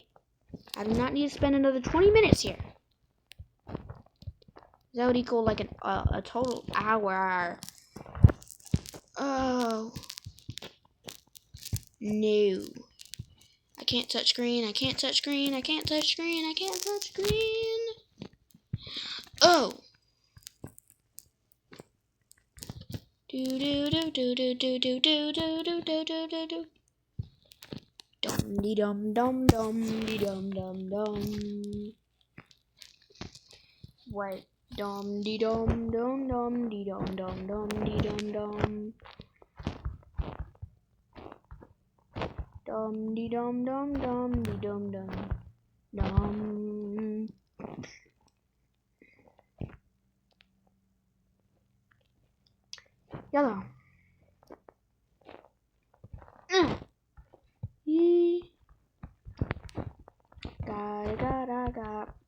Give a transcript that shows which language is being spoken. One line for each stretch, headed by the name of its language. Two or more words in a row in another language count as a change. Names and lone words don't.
English: I do not need to spend another 20 minutes here. That would equal like a total hour. Oh. No. I can't touch green. I can't touch green. I can't touch green. I can't touch green. Oh. Do do do do do do do do do do do do do do. Dum dee dum dum dum dee dum dum dum. Wait. Dum dee dum dum dum dee dum dum dum dee dum dum. Dum dee dum dum dum dee dum dum dum. Yellow. Yee. Da da da da.